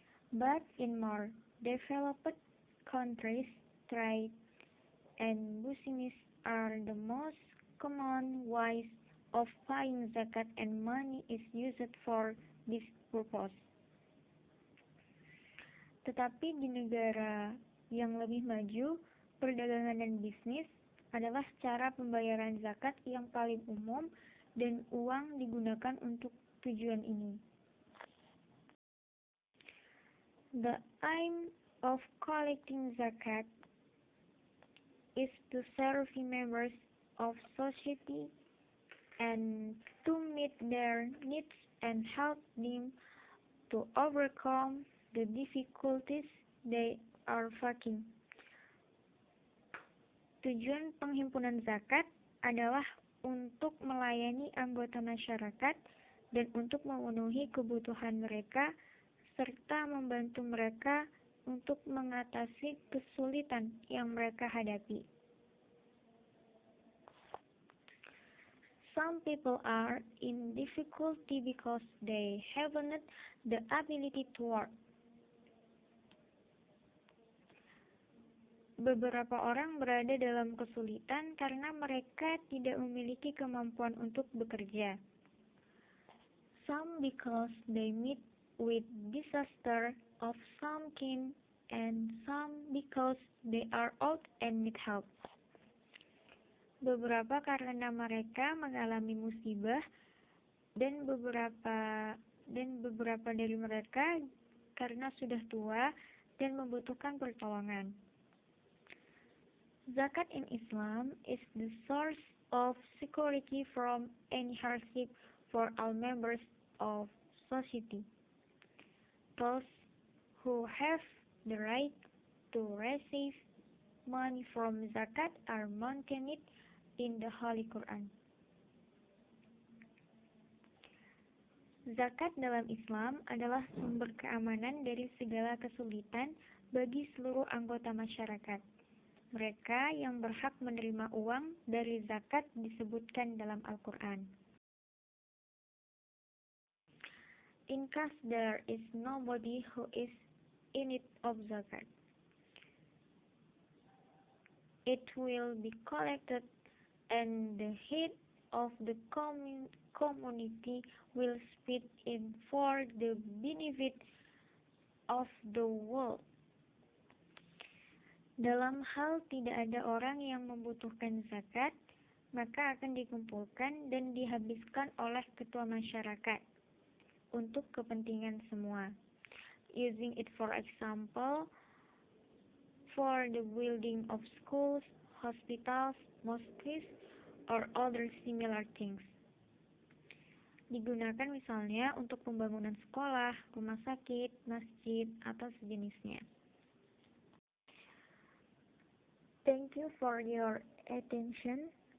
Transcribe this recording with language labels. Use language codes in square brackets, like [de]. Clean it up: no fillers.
[en] But in more developed countries, trade and business are the most common ways of paying zakat, and money is used for this purpose. [id] Tetapi di negara yang lebih maju, perdagangan dan bisnis adalah cara pembayaran zakat yang paling umum, dan uang digunakan untuk tujuan ini. [en] The aim of collecting zakat is to serve members of society and to meet their needs and help them to overcome the difficulties they are facing. [id] Tujuan penghimpunan zakat adalah untuk melayani anggota masyarakat dan untuk memenuhi kebutuhan mereka serta membantu mereka untuk mengatasi kesulitan yang mereka hadapi. [en] Some people are in difficulty because they haven't the ability to work. [id] Beberapa orang berada dalam kesulitan karena mereka tidak memiliki kemampuan untuk bekerja. [en] Some because they meet with disaster of some kind, and some because they are old and need help. [id] Beberapa karena mereka mengalami musibah, dan beberapa dari mereka karena sudah tua dan membutuhkan pertolongan. [en] Zakat in Islam is the source of security from any hardship for all members of society. Those who have the right to receive money from zakat are mentioned in the Holy Quran. [id] Zakat dalam Islam adalah sumber keamanan dari segala kesulitan bagi seluruh anggota masyarakat. Mereka yang berhak menerima uang dari zakat disebutkan dalam Al-Quran. [en] In case there is nobody who is in need of zakat, it will be collected, and the head of the community will split it for the benefit of the world. [id] Dalam hal tidak ada orang yang membutuhkan zakat, maka akan dikumpulkan dan dihabiskan oleh ketua masyarakat untuk kepentingan semua. [en] Using it for example, for the building of schools, hospitals, mosques, or other similar things. [id] Digunakan misalnya untuk pembangunan sekolah, rumah sakit, masjid, atau sejenisnya. [en] Thank you for your attention.